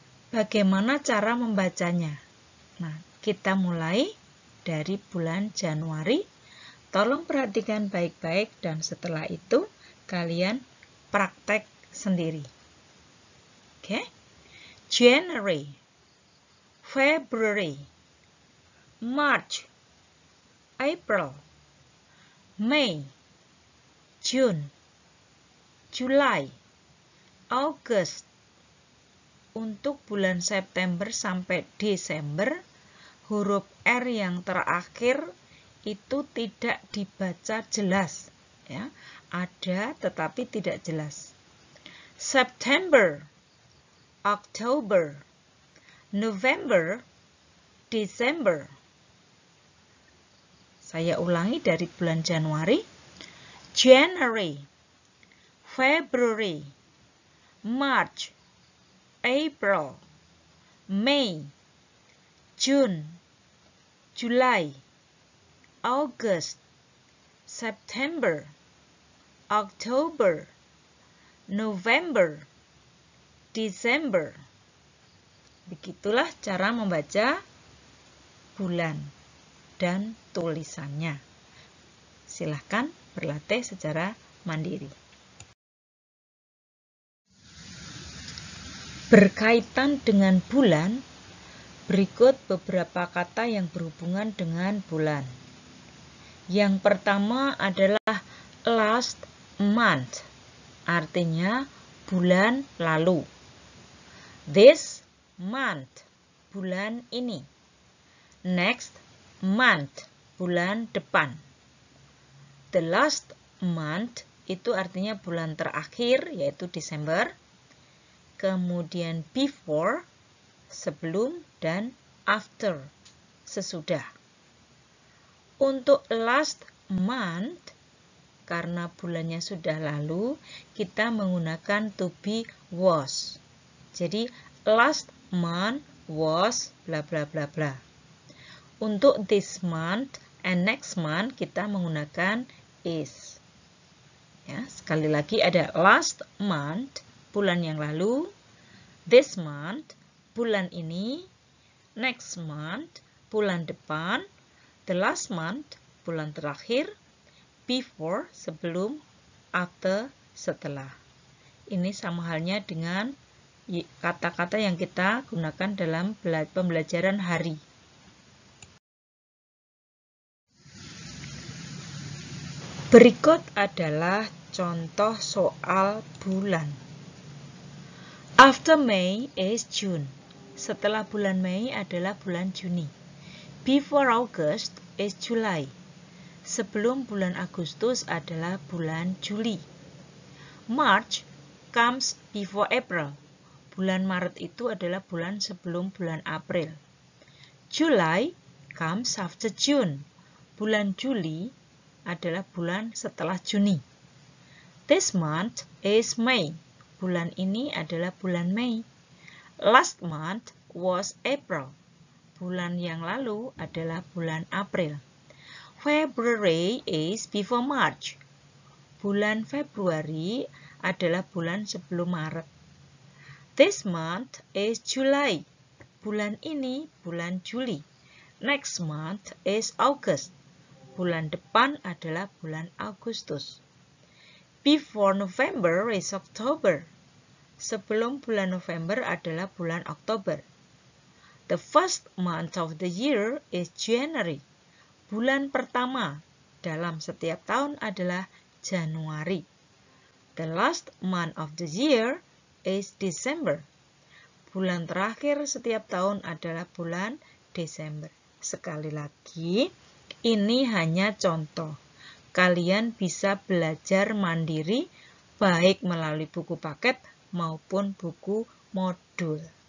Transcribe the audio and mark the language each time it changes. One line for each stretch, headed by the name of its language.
Indonesian: Bagaimana cara membacanya? Nah, kita mulai dari bulan Januari. Tolong perhatikan baik-baik dan setelah itu kalian praktek sendiri. Oke?
English: January, February, March, April, May, June, July, August.
Indonesian: Untuk bulan September sampai Desember, huruf R yang terakhir itu tidak dibaca jelas. Ya, ada tetapi tidak jelas.
English: September, October, November, December.
Indonesian: Saya ulangi dari bulan Januari.
English: January, February, March, April, May, June, July, August, September, October, November, December.
Indonesian: Begitulah cara membaca bulan dan tulisannya. Silahkan berlatih secara mandiri. Berkaitan dengan bulan, berikut beberapa kata yang berhubungan dengan bulan. Yang pertama adalah
English: last month,
Indonesian: artinya bulan lalu.
English: This month,
Indonesian: bulan ini.
English: Next month,
Indonesian: bulan depan.
English: The last month
Indonesian: itu artinya bulan terakhir, yaitu Desember. Kemudian before, sebelum, dan after, sesudah. Untuk last month, karena bulannya sudah lalu, kita menggunakan
English: to be was. Jadi last month was bla bla bla bla.
Indonesian: Untuk
English: this month and next month
Indonesian: kita menggunakan is. Ya, sekali lagi ada
English: last month,
Indonesian: bulan yang lalu,
English: this month,
Indonesian: bulan ini,
English: next month,
Indonesian: bulan depan,
English: the last month,
Indonesian: bulan terakhir, before, sebelum, after, setelah. Ini sama halnya dengan kata-kata yang kita gunakan dalam pembelajaran hari. Berikut adalah contoh soal bulan.
English: After May is June.
Indonesian: Setelah bulan Mei adalah bulan Juni.
English: Before August is July.
Indonesian: Sebelum bulan Agustus adalah bulan Juli.
English: March comes before April.
Indonesian: Bulan Maret itu adalah bulan sebelum bulan April.
English: July comes after June.
Indonesian: Bulan Juli adalah bulan setelah Juni.
English: This month is May.
Indonesian: Bulan ini adalah bulan Mei.
English: Last month was April.
Indonesian: Bulan yang lalu adalah bulan April.
English: February is before March.
Indonesian: Bulan Februari adalah bulan sebelum Maret.
English: This month is July.
Indonesian: Bulan ini bulan Juli.
English: Next month is August.
Indonesian: Bulan depan adalah bulan Agustus.
English: Before November is October.
Indonesian: Sebelum bulan November adalah bulan Oktober.
English: The first month of the year is January.
Indonesian: Bulan pertama dalam setiap tahun adalah Januari.
English: The last month of the year is December.
Indonesian: Bulan terakhir setiap tahun adalah bulan Desember. Sekali lagi, ini hanya contoh. Kalian bisa belajar mandiri baik melalui buku paket maupun buku modul.